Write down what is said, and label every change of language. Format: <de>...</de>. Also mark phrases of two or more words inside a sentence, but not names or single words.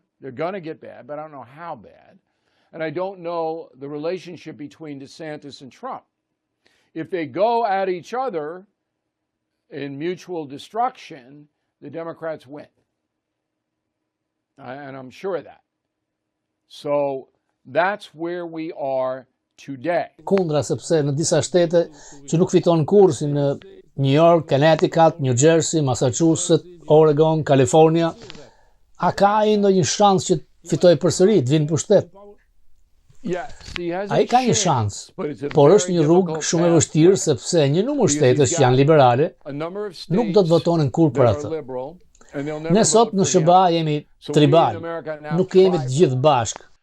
<en>They're going to get bad, but I don't know how bad. And I don't know the relationship between DeSantis and Trump. If they go at each other in mutual destruction, the Democrats win. And I'm sure of that. So that's where we are today.</en> <sq>Kundra sepse në disa shtete që nuk fiton kurrë si në New York, Connecticut, New Jersey, Massachusetts, Oregon, California, a ka ai ndonjë shans që fitoj përsëri, të vinë pushtet? Ai ka një shans, por është një rrugë shumë e vështirë sepse një numër shtetesh që janë liberale nuk do të votonin kurrë për atë. Ne sot në SBA jemi tribal, nuk jemi të gjithë bashkë.</sq>